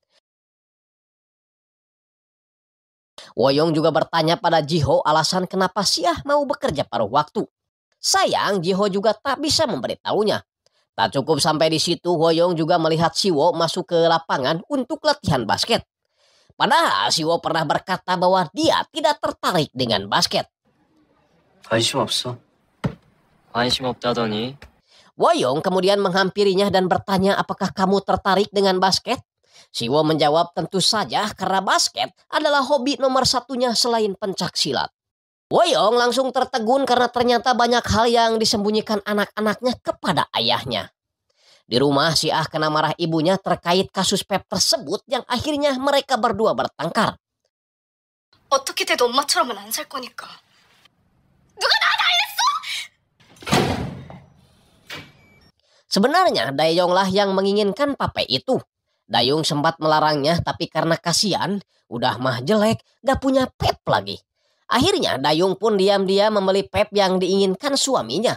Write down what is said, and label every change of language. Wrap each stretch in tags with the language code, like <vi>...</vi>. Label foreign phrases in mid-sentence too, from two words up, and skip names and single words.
<id>Woyong juga bertanya pada Jiho alasan kenapa si Ah mau bekerja paruh waktu. Sayang Jiho juga tak bisa memberitahunya. Tak cukup sampai di situ, Woyong juga melihat Siwo masuk ke lapangan untuk latihan basket. Padahal Siwo pernah berkata bahwa dia tidak tertarik dengan basket.</id> <ko>관심 없어. 관심 없다더니.</ko> <id>Woyong kemudian menghampirinya dan bertanya apakah kamu tertarik dengan basket? Siwo menjawab tentu saja karena basket adalah hobi nomor satunya selain pencak silat. Woyong langsung tertegun karena ternyata banyak hal yang disembunyikan anak-anaknya kepada ayahnya. Di rumah si Ah kena marah ibunya terkait kasus pep tersebut yang akhirnya mereka berdua bertengkar.</id> <ko>어떻게 돼도 엄마처럼은 안 살 거니까. 누가 나한테 알렸어?</ko> <id>Sebenarnya Daeyong lah yang menginginkan pape itu. Dayung sempat melarangnya tapi karena kasihan, udah mah jelek, gak punya pep lagi. Akhirnya Dayung pun diam-diam membeli pep yang diinginkan suaminya.</id>